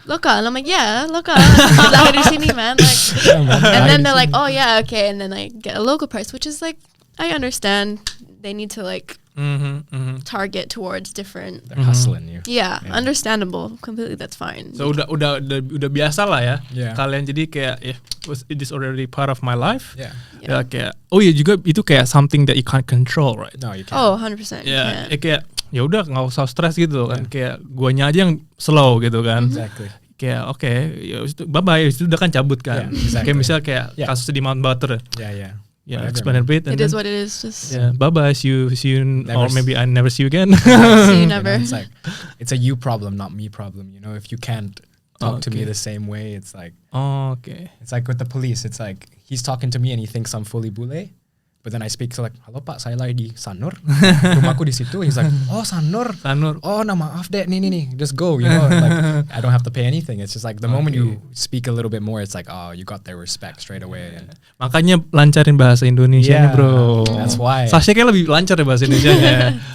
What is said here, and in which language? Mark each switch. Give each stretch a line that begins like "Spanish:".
English: local, and I'm like, yeah, local,
Indonesian: lahir di sini,
English: man, like, and then they're like, oh yeah, okay, and then I get a local price, which is like, I understand they need to like target towards different. They're hustling you. Yeah, understandable, completely. That's fine.
Indonesian: So udah biasa lah ya.
English: Yeah.
Indonesian: Kalian jadi kayak
English: it is already part of my life. Yeah.
Indonesian: Ya kayak juga itu kayak
English: something that you can't control, right? No, you can't. Oh, 100%. Yeah.
Indonesian: Kayak ya udah nggak usah stres gitu kan. Kayak guanya aja yang slow gitu kan.
English: Exactly.
Indonesian: Kayak ya bye bye itu udah kan cabut kan.
English: Yeah, exactly.
Indonesian: Kayak misal kayak kasus di Mount Butter.
English: Yeah. Yeah, explain a bit. It is what it is. Just bye bye. See you, or maybe I never see you again. See you never. It's like it's a you problem, not me problem. If you can't talk to me the same way, it's like It's like with the police. It's like he's talking to me and he thinks I'm fully bule, but then I speak to like,
Indonesian: halo Pak, saya lagi di Sanur, rumahku di situ.
English: He's like, oh Sanur.
Indonesian: Oh nah maaf deh, nih,
English: just go. Like I don't have to pay anything. It's just like the moment you speak a little bit more, it's like, oh, you got their respect straight away. And
Indonesian: makanya lancarin bahasa Indonesia nih bro.
English: That's why.
Indonesian: Sasha kayak lebih lancar ya bahasa Indonesia.